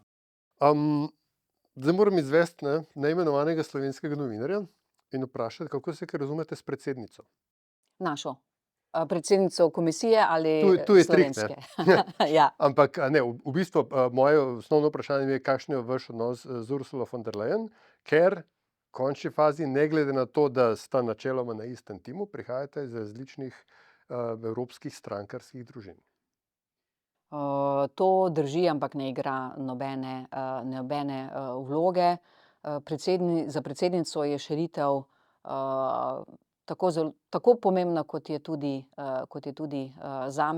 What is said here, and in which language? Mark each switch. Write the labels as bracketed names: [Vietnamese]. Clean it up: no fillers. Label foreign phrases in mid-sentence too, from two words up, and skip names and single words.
[Slovenian] Zdaj moram izvesti neimenovanega slovenskega novinarja in vprašati, kako se kaj razumete s predsednico. Našo. Predsednico komisije ali Tu je trik, ne. slovenske? Ja. Ampak ne, v bistvu moje osnovno vprašanje je, kakšen je vaš odnos z Ursula von der Leyen, ker v končni fazi, ne glede na to, da sta načeloma na istem timu, prihajate iz različnih evropskih strankarskih družin. To drži, ampak ne igra nobene vloge. Za predsednico je širitev tako pomembna, kot je tudi zame.